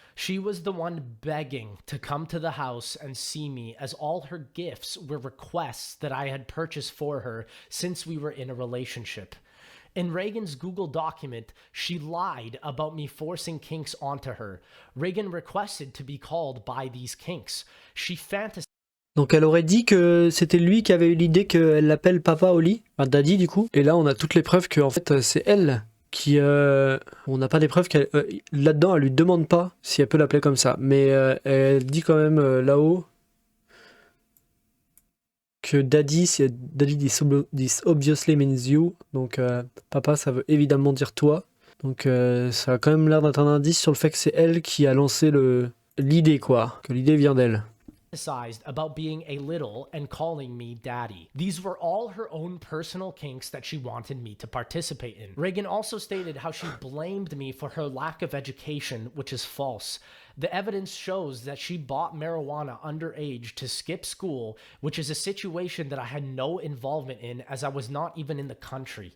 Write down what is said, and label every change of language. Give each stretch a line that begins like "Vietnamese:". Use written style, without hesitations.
English: She was the one begging to come to the house and see me, as all her gifts were requests that I had purchased for her since we were in a relationship. In Reagan's Google document, she lied about me forcing kinks onto her. Reagan requested to be called by these kinks. She fantasized.
French: Donc elle aurait dit que c'était lui qui avait eu l'idée qu'elle l'appelle papa au lit, enfin daddy du coup. Et là on a toutes les preuves que en fait c'est elle qui... on n'a pas des preuves qu'elle... là-dedans elle lui demande pas si elle peut l'appeler comme ça. Mais elle dit quand même là-haut que daddy,
English: this obviously means you.
French: Donc papa ça veut évidemment dire toi. Donc ça a quand même l'air d'être un indice sur le fait que c'est elle qui a lancé l'idée quoi. Que l'idée vient d'elle.
English: About being a little and calling me daddy. These were all her own personal kinks that she wanted me to participate in. Reagan also stated how she blamed me for her lack of education, which is false. The evidence shows that she bought marijuana underage to skip school, which is a situation that I had no involvement in as I was not even in the country.